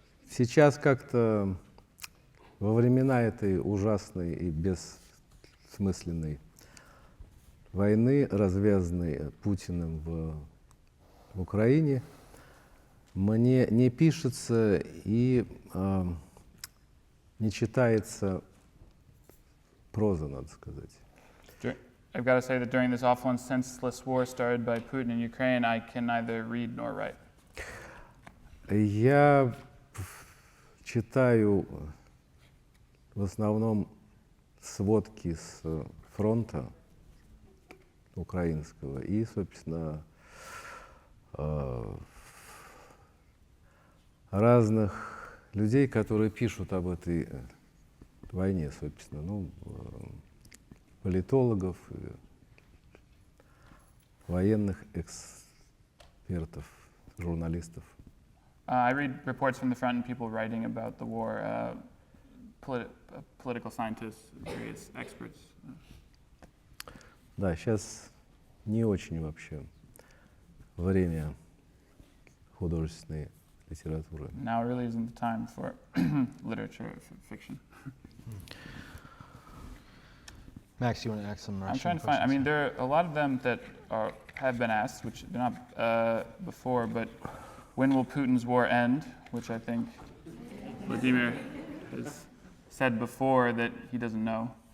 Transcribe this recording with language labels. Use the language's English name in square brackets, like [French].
[Russian] Сейчас как-то во времена этой ужасной и бессмысленной войны, развязанной Путиным в Украине, мне не пишется и не читается проза, надо сказать. [English] I've got to say that during this awful and senseless war started by Putin in Ukraine, I can neither read nor write. [Russian] Я читаю в основном сводки с фронта украинского и, собственно, разных людей, которые пишут об этой войне, собственно, политологов, военных экспертов, журналистов. [English] I read reports from the front and people writing about the war, political scientists, various experts. [Russian] Да, сейчас не очень вообще время художественной литературы. [English] Now really isn't the time for literature, for fiction. Max, you want to ask some Russian I'm trying to questions? find, there are a lot of them that have been asked, which they're not before, but when will Putin's war end? Which I think Vladimir has said before that he doesn't know.